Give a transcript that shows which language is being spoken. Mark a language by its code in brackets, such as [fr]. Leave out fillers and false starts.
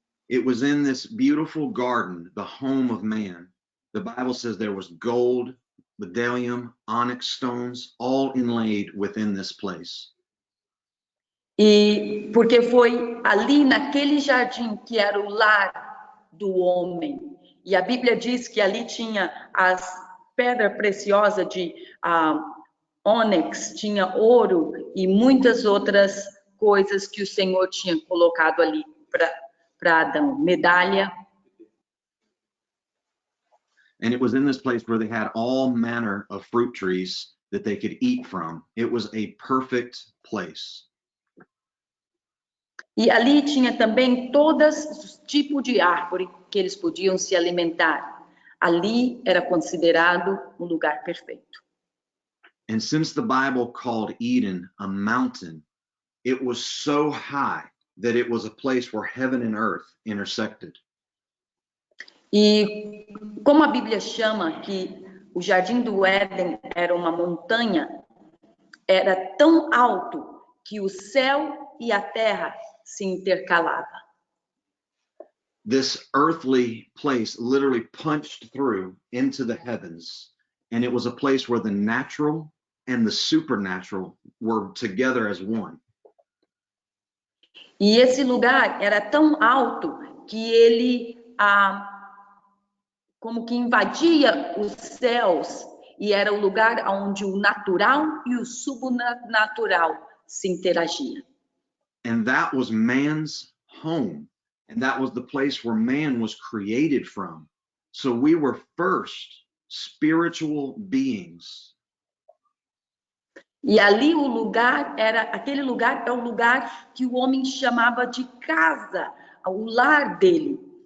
[en] It was in this beautiful garden, the home of man. The Bible says there was gold, bdellium, onyx stones, all inlaid within this place. [pt] E porque foi ali naquele jardim que era o lar do homem. E a Bíblia diz que ali tinha as pedras preciosas de ônix, tinha ouro e muitas outras coisas que o Senhor tinha colocado ali para Adão, medalha. [en] And it was in this place where they had all manner of fruit trees that they could eat from. It was a perfect place. [pt] E ali tinha também todos os tipos de árvore que eles podiam se alimentar. Ali era considerado um lugar perfeito. [en] And since the Bible called Eden a mountain, it was so high that it was a place where heaven and earth intersected. [pt] E como a Bíblia chama que o Jardim do Éden era uma montanha, era tão alto que o céu e a terra se intercalavam. [en] This earthly place literally punched through into the heavens, and it was a place where the natural and the supernatural were together as one. [pt] E esse lugar era tão alto que ele como que invadia os céus, e era o lugar onde o natural e o subnatural se interagiam. [en] And that was man's home. And that was the place where man was created from. So we were first spiritual beings. [pt] E ali o lugar aquele lugar é o lugar que o homem chamava de casa, o lar dele.